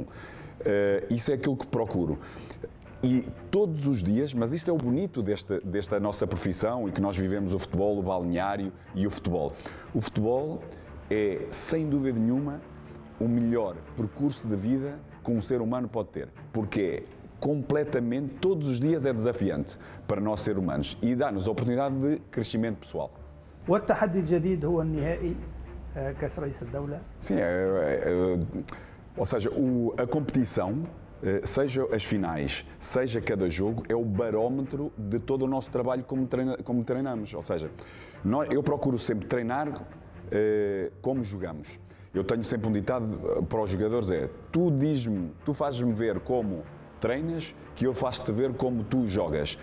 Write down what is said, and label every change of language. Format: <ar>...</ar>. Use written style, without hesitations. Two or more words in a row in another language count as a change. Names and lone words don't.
<pt>Isso é aquilo que procuro. E todos os dias, mas isto é o bonito desta nossa profissão e que nós vivemos o futebol, o balneário e o futebol. O futebol é, sem dúvida nenhuma, o melhor percurso de vida que um ser humano pode ter. Porque é completamente, todos os dias é desafiante para nós seres humanos e dá-nos a oportunidade de crescimento pessoal.</pt> <ar>والتحدي الجديد هو النهائي كأس رئيس الدولة.</ar> <pt>Sim, ou seja, a competição, seja as finais, seja cada jogo, é o barómetro de todo o nosso trabalho como treinamos. Ou seja, eu procuro sempre treinar como jogamos. Eu tenho sempre um ditado para os jogadores, tu fazes-me ver como treinas, que eu faço-te ver como tu jogas.</pt>